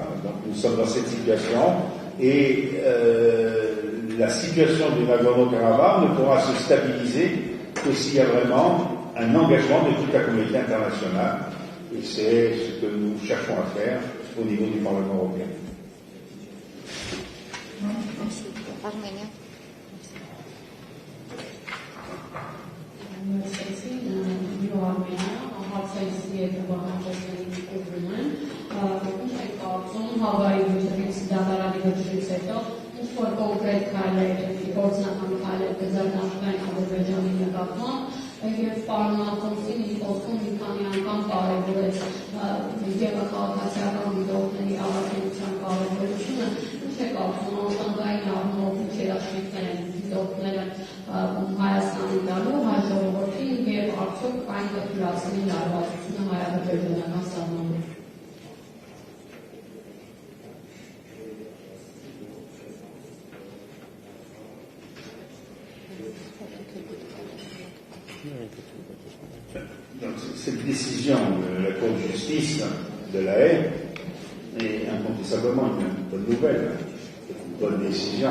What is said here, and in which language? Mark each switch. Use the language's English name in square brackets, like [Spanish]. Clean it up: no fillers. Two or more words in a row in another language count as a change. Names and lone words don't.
[French] Donc nous sommes dans cette situation et la situation du Nagorno-Karabakh ne pourra se stabiliser que s'il y a vraiment un engagement de toute la communauté internationale. Et c'est ce que nous cherchons à faire au niveau du Parlement européen. Merci. Armenia. [Armenian] Հավայի վիճակից դատարանի վճռից հետո ինչ-որ կոնկրետ քայլեր, գործնական քայլեր կձեռնարկվեն Ադրբեջանի նկատմամբ եւ պարոն Ալֆոնսին իր խոսքում մի քանի անգամ կարևորեց գեղաքաղաքացիական դիտորդների առաքելության կարևորությունը։ Ինչ է կարծում անվտանգային առումով ինչ երաշխիքներ են դիտորդները Հայաստանի տալու հայ ժողովրդին եւ արդյոք այն կթույլատրի լարվածությունը հայ-ադրբեջանական սահմաններում։ [French] Donc, cette décision de la Cour de justice de la Haye est incontestablement une bonne nouvelle, une bonne décision.